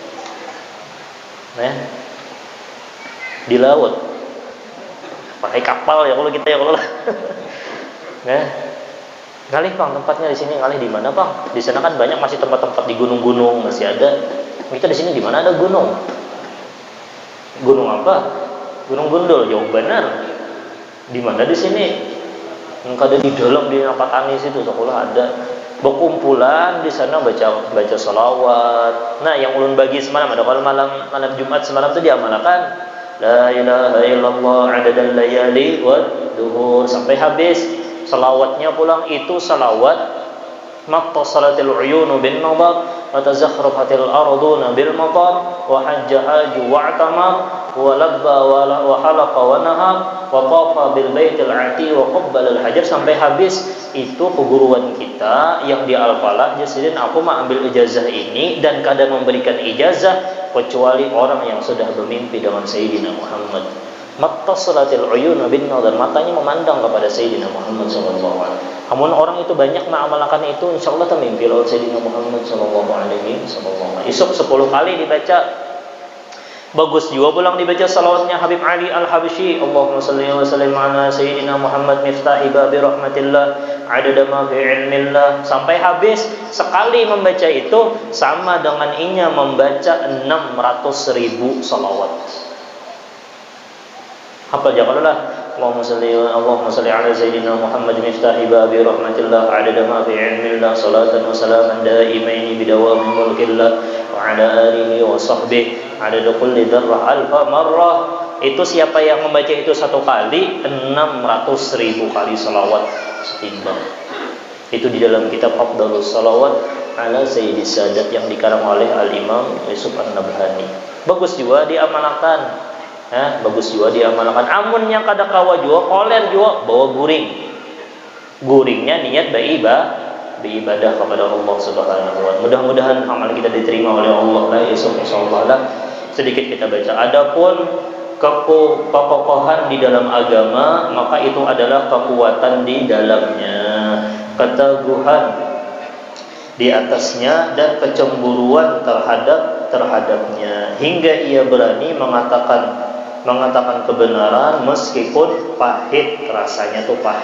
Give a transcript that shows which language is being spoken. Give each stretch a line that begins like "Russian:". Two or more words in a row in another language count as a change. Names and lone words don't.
Banjar: di laut pakai kapal ya kalau kita ya kalau ngalih bang tempatnya di sini ngalih di mana bang di sana kan banyak masih tempat-tempat di gunung-gunung masih ada kita di sini di mana ada gunung apa Gunung Gundul jauh benar di mana di sini Kada di dalam di Napatani situ sekolah ada berkumpulan di sana baca salawat. Nah, yang ulun bagi semalam ada kalau malam Jumat semalam itu diamalkan
Arabic: لا إله إلا الله عدد الليالي والدهور
Banjar: sampai habis. Salawatnya pulang itu salawat
Arabic: ما تمتعت العيون بالنظر وتزخرفت الأرض بالمطر وحج حاج واعتمر ولبى وحلق ونحر وطاف بالبيت العتيق وقبل الحجر
Indonesian: sampai habis.
Banjar: Itu keguruan kita yang di Al-Falah. Jadi aku mah ambil ijazah ini dan kada memberikan ijazah kecuali orang yang sudah bermimpi dengan Sayyidina Muhammad.
Arabic: ما تمتعت العيون بالنظر,
Banjar: matanya memandang kepada Sayyidina Muhammad
Arabic: صلى الله عليه وسلم.
Banjar: Namun orang itu banyak mengamalkan itu, insyaallah termimpi lawan Sayyidina Muhammad
Arabic: صلى الله عليه وسلم.
Banjar: Isuk 10 kali dibaca. Bagus juga pulang dibaca salawatnya Habib Ali Al-Habsyi.
Arabic: اللهم صل وسلم على سيدنا محمد مفتاح باب رحمة الله عدد ما في علم الله
Indonesian: sampai habis.
Banjar: Sekali membaca itu sama dengan inya membaca 600.000 salawat. Apa jakalah
Arabic: اللهم صل على سيدنا محمد مفتاح باب رحمة الله عدد ما في علم الله صلاة وسلاما دائمين بدوام ملك الله وعلى آله وصحبه عدد كل ذرة ألف مرة.
Banjar: Itu siapa yang membaca itu satu kali 600.000 kali salawat setimbang.
Indonesian: Itu di dalam kitab Afdhalus Salawat ala Sayyidis Sadat yang dikarang oleh Al-Imam Yusuf An-Nabhani. Bagus juga diamalkan. Bagus juga diamalkan.
Banjar: Amun yang kada kawa juga koler juga bawa guring.
Indonesian: Guringnya niat beribadah kepada Allah
Arabic: سبحانه وتعالى.
Indonesian: Mudah-mudahan amal kita diterima oleh Allah lah insyaallah lah. Sedikit kita baca. Adapun kekokohan di dalam agama, maka itu adalah kekuatan di dalamnya, keteguhan di atasnya dan kecemburuan terhadapnya hingga ia berani mengatakan kebenaran meskipun pahit, rasanya tuh pahit.